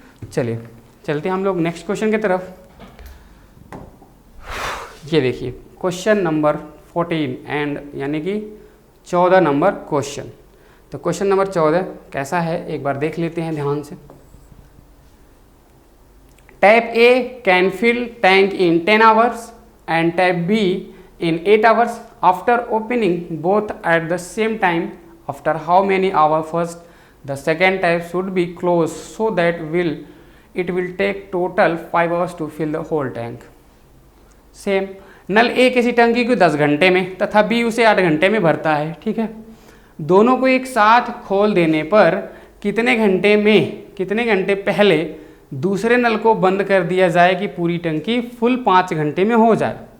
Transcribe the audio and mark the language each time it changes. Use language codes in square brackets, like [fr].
[hi] चलिए चलते हम लोग नेक्स्ट क्वेश्चन की तरफ। ये देखिए क्वेश्चन नंबर 14 एंड यानी कि 14 नंबर क्वेश्चन। तो क्वेश्चन नंबर 14 कैसा है एक बार देख लेते हैं ध्यान से। [en] Tap A can fill tank in 10 hours and tap B in 8 hours after opening both at the same time. After how many hours first the second tap should be closed so that it will take total 5 hours to fill the whole tank. [hi] Same, नल ए किसी टंकी को 10 घंटे में तथा B उसे 8 घंटे में भरता है, ठीक है। दोनों को एक साथ खोल देने पर कितने घंटे पहले दूसरे नल को बंद कर दिया जाए कि पूरी टंकी फुल 5 घंटे में हो जाए।